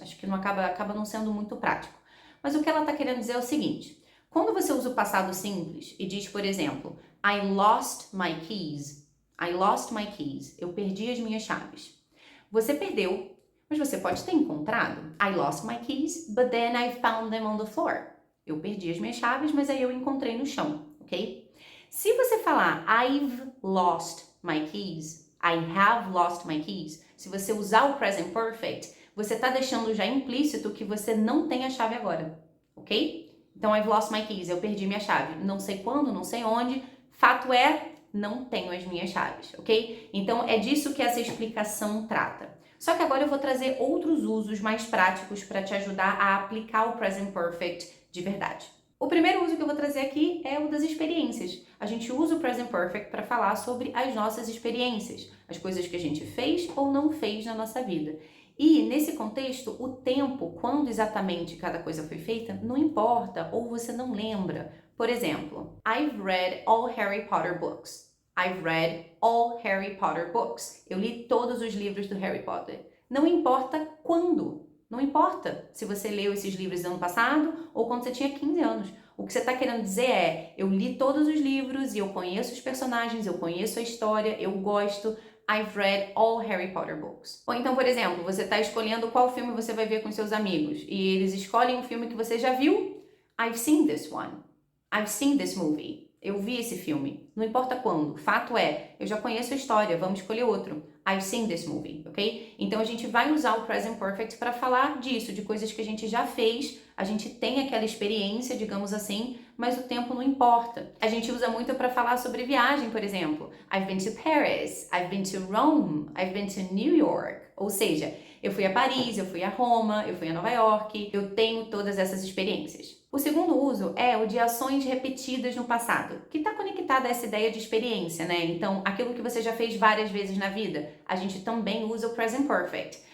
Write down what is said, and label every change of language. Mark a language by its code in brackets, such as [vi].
[pt] Acho que não acaba não sendo muito prático. Mas o que ela está querendo dizer é o seguinte: quando você usa o passado simples e diz, por exemplo, [en] I lost my keys. I lost my keys. [pt] Eu perdi as minhas chaves. Você perdeu, mas você pode ter encontrado. [en] I lost my keys, but then I found them on the floor. [pt] Eu perdi as minhas chaves, mas aí eu encontrei no chão, ok? Se você falar [en] I've lost my keys, [pt] I have lost my keys, se você usar o present perfect, você está deixando já implícito que você não tem a chave agora, ok? Então, [en] I've lost my keys, [pt] eu perdi minha chave. Não sei quando, não sei onde. Fato é, não tenho as minhas chaves, ok? Então, é disso que essa explicação trata. Só que agora eu vou trazer outros usos mais práticos para te ajudar a aplicar o present perfect de verdade. O primeiro uso que eu vou trazer aqui é o das experiências. A gente usa o present perfect para falar sobre as nossas experiências, as coisas que a gente fez ou não fez na nossa vida. E nesse contexto, o tempo, quando exatamente cada coisa foi feita, não importa ou você não lembra. Por exemplo, [en] I've read all Harry Potter books. I've read all Harry Potter books. [pt] Eu li todos os livros do Harry Potter. Não importa quando. Não importa se você leu esses livros ano passado ou quando você tinha 15 anos. O que você está querendo dizer é, eu li todos os livros e eu conheço os personagens, eu conheço a história, eu gosto. [en] I've read all Harry Potter books. [pt] Ou então, por exemplo, você está escolhendo qual filme você vai ver com seus amigos e eles escolhem um filme que você já viu. [en] I've seen this one. I've seen this movie. [pt] Eu vi esse filme. Não importa quando. Fato é, eu já conheço a história, vamos escolher outro. [en] I've seen this movie, [pt] ok? Então a gente vai usar o present perfect para falar disso, de coisas que a gente já fez, a gente tem aquela experiência, digamos assim, mas o tempo não importa. A gente usa muito para falar sobre viagem, por exemplo. [en] I've been to Paris, I've been to Rome, I've been to New York. [pt] Ou seja, eu fui a Paris, eu fui a Roma, eu fui a Nova York, eu tenho todas essas experiências. O segundo uso é o de ações repetidas no passado, que está conectada a essa ideia de experiência, né? Então, aquilo que você já fez várias vezes na vida, a gente também usa o present perfect.